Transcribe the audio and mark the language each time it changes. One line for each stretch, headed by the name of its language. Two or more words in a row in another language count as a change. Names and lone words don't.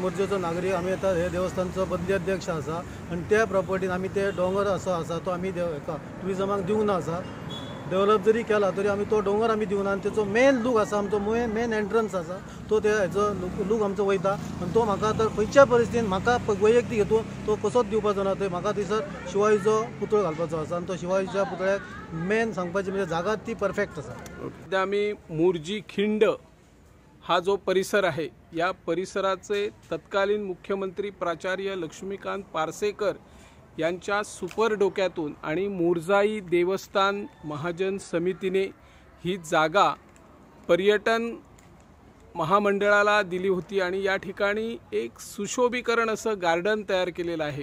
Konkani: मोर्जेचो नागरीक आमी आतां हे देवस्थानचो बदली अध्यक्ष आसा आनी त्या प्रॉपर्टीन आमी ते डोंगर असो आसा तो आमी हेका टुरिजमाक दिवना आसा डेव्हलप जरी केला तरी आमी तो डोंगर आमी दिवना आनी तेचो मेन लूक आसा आमचो मेन एंट्रन्स आसा तो त्या हेचो लूक आमचो वयता आनी तो म्हाका तर खंयच्या परिस्थितीन म्हाका वैयक्तीक हेतून तो कसोच दिवपाचो ना तो म्हाका दिसता शिवाजीचो पुतळो घालपाचो आसा आनी तो शिवाजीच्या पुतळ्याक मेन सांगपाची म्हणजे जागा ती परफेक्ट आसा.
Marathi: सध्या आम्ही मोर्जी खिंड हा जो परिसर आहे या परिसराचे तत्कालीन मुख्यमंत्री प्राचार्य लक्ष्मीकांत पार्सेकर यांच्या सुपर डोक्यातून आणि मोरजाई देवस्थान महाजन समितीने ही जागा पर्यटन महामंडळाला दिली होती आणि या ठिकाणी एक सुशोभीकरण असं गार्डन तयार केलेलं आहे.